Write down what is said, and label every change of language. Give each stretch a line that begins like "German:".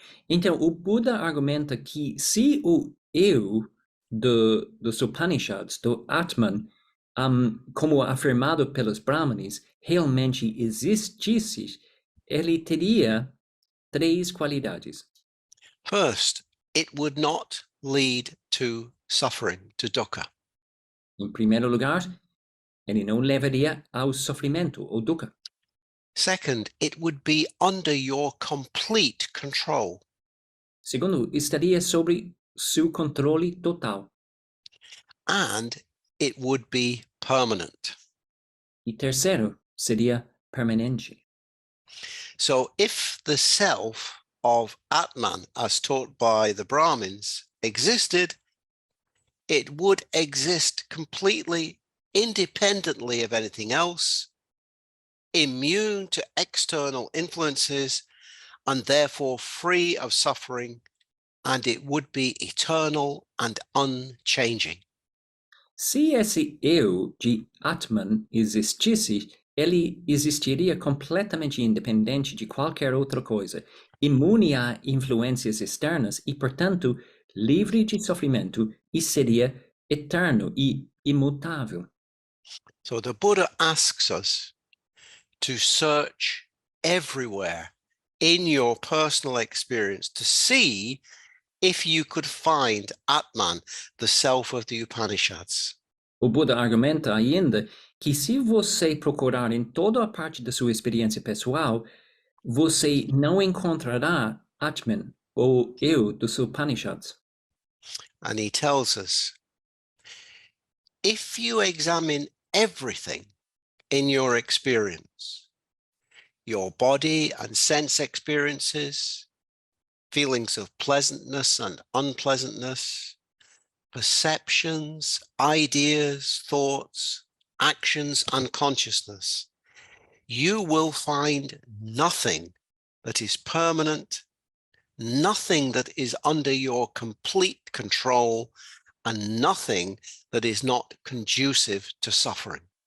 Portuguese: Então, o Buda argumenta que se o eu dos Upanishads, do Atman, como afirmado pelos Brahmanes, realmente existisse, ele teria três qualidades.
English: First, it would not lead to suffering, to dukkha.
Portuguese: Em primeiro lugar, ele não levaria ao sofrimento, ou dukkha.
English: Second, it would be under your complete control.
Portuguese: Segundo, estaria sobre seu controle total.
English: And it would be permanent.
Portuguese: E terceiro, seria permanente.
English: So if the self of Atman, as taught by the Brahmins, existed, it would exist completely independently of anything else, immune to external influences, and therefore free of suffering, and it would be eternal and unchanging.
Portuguese: Se esse eu de Atman existisse, ele existiria completamente independente de qualquer outra coisa, imune a influências externas e, portanto, livre de sofrimento e seria eterno e imutável.
English: So the Buddha asks us to search everywhere in your personal experience to see if you could find Atman, the self of the Upanishads.
Portuguese: O Buda argumenta ainda que se você procurar em toda a parte da sua experiência pessoal, você não encontrará Atman, ou eu dos Upanishads.
English: And he tells us, if you examine everything in your experience, your body and sense experiences, feelings of pleasantness and unpleasantness, perceptions, ideas, thoughts, actions, and consciousness, you will find nothing that is permanent, nothing that is under your complete control, and nothing that is not conducive to suffering.